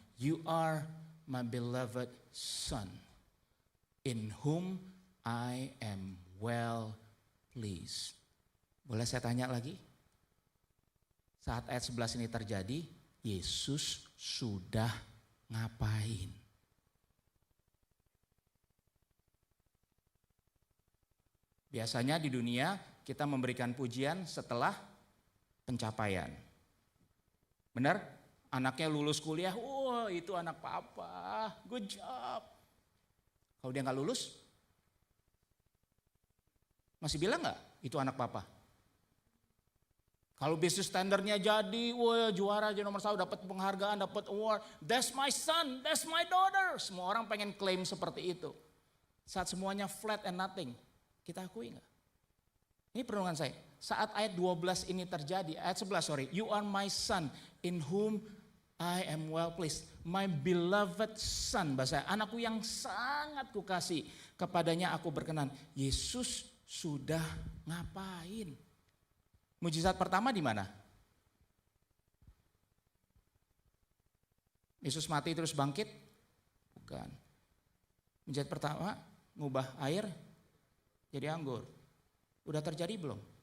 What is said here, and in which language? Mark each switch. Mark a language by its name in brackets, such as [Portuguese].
[English] You are my beloved son, in whom I am well pleased. [Indonesian] Boleh saya tanya lagi? Saat ayat 11 ini terjadi, Yesus sudah ngapain? Biasanya di dunia kita memberikan pujian setelah pencapaian. Benar? Anaknya lulus kuliah, wah itu anak papa, [English] good job. [Indonesian] Kalau dia nggak lulus, masih bilang nggak itu anak papa? Kalau bisnis standarnya jadi, wah juara jadi nomor 1, dapat penghargaan, dapat award. [English] That's my son, that's my daughter. [Indonesian] Semua orang pengen klaim seperti itu. Saat semuanya [English] flat and nothing, [Indonesian] kita akui enggak? Ini perenungan saya. Saat ayat 12 ini terjadi, ayat 11 sorry. [English] You are my son in whom I am well pleased. My beloved son, [Indonesian] bahasa anakku yang sangat kukasih, kepadanya aku berkenan. Yesus sudah ngapain? Mujizat pertama di mana? Yesus mati terus bangkit? Bukan. Mujizat pertama ngubah air jadi anggur. Udah terjadi belum?